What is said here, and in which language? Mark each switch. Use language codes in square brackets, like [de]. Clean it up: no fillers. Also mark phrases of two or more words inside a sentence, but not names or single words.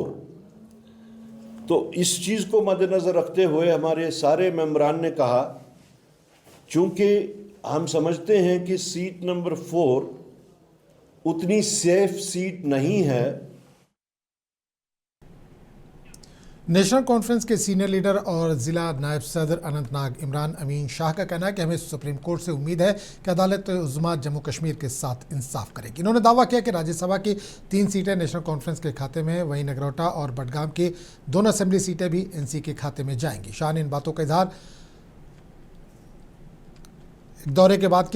[ur] تو اس چیز کو مد نظر رکھتے ہوئے ہمارے سارے ممبران نے کہا، چونکہ ہم سمجھتے ہیں کہ سیٹ نمبر 4 اتنی [en] safe seat [ur] نہیں ہے۔ نیشنل کانفرنس کے سینئر لیڈر اور ضلع نائب صدر اننت ناگ عمران امین شاہ کا کہنا ہے کہ ہمیں سپریم کورٹ سے امید ہے کہ عدالت عظمیٰ جموں کشمیر کے ساتھ انصاف کرے گی۔ انہوں نے دعویٰ کیا کہ راجیہ سبھا کی 3 سیٹیں نیشنل کانفرنس کے کھاتے میں ہیں، وہیں نگروٹا اور بڈگام کی 2 اسمبلی سیٹیں بھی این سی کے کھاتے میں جائیں گی۔ شاہ نے ان باتوں کا اظہار ایک دورے کے بعد کیا۔